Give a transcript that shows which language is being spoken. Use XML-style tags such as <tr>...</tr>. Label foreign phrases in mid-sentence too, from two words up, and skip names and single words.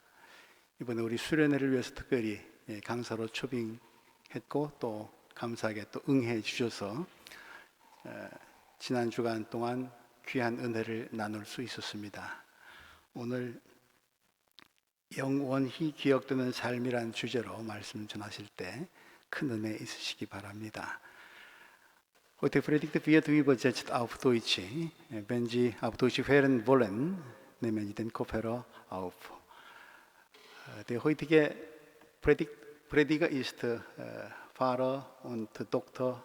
<ko>이번에 우리 수련회를 위해서 특별히 강사로 초빙했고 또 감사하게 또 응해 주셔서 지난 주간 동안 귀한 은혜를 나눌 수 있었습니다. 오늘 영원히 기억되는 삶이란 주제로 말씀 전하실 때 큰 은혜 있으시기 바랍니다.</ko> <de>Heute predigt wird übersetzt auf Deutsch. Wenn Sie auf Deutsch hören wollen, nehmen Sie den Kopfhörer auf. Der heutige Prediger ist Pfarrer und Dr.</de>